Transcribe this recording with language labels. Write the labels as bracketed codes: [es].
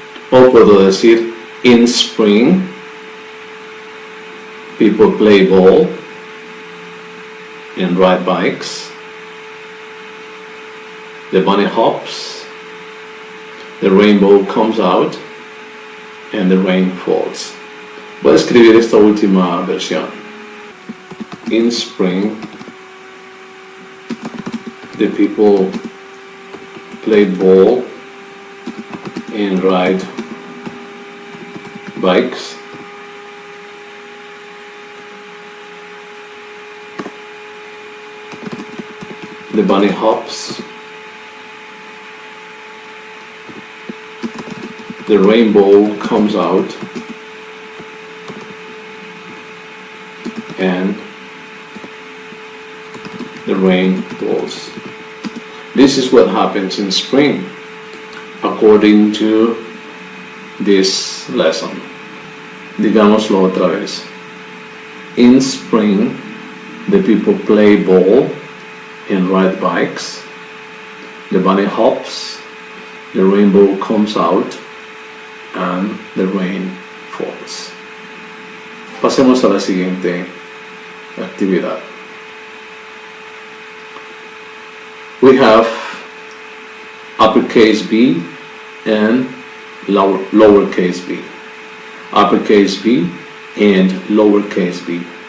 [es] O puedo decir, [en] in spring, people play ball and ride bikes. The bunny hops, the rainbow comes out, and the rain falls. [es] Voy a escribir esta última versión. [en] In spring, the people play ball and ride bikes. The bunny hops. The rainbow comes out, and the rain falls. This is what happens in spring, according to this lesson. [es] Digámoslo otra vez. [en] In spring, the people play ball and ride bikes. The bunny hops, the rainbow comes out, and the rain falls. [es] Pasemos a la siguiente actividad. [en] We have uppercase B and lowercase b. Uppercase B and lowercase b.